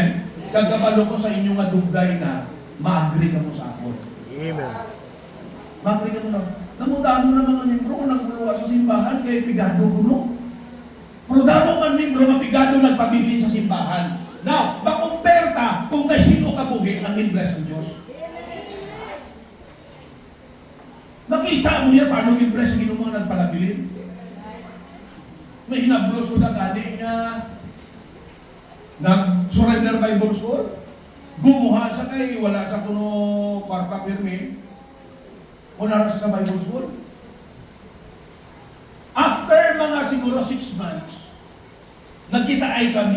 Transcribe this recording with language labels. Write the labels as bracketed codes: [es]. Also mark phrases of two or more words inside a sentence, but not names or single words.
[hil] Kagabalo ko sa inyo nga dugay na, ma-agree ka mo sa ako. Amen. Ma-agree ka mo na. Namundaan mo na mga membro kung nagmuluwa sa simbahan, kaya pigado ko no. Pero damo man membro, mapigado nagpabilin sa simbahan. Now, makumperta kung kay sino kabuhi ang in-bless ng Diyos. Nakita mo yan, paano in-bless ang mga nagpalabilin? May hinablos ko na gani nga nag-surrender Bible School. Gumuha sa kay, wala sa kuno kwarta pirmi. Wala na sa Bible School. After mga siguro 6 months, nagkita ay kami.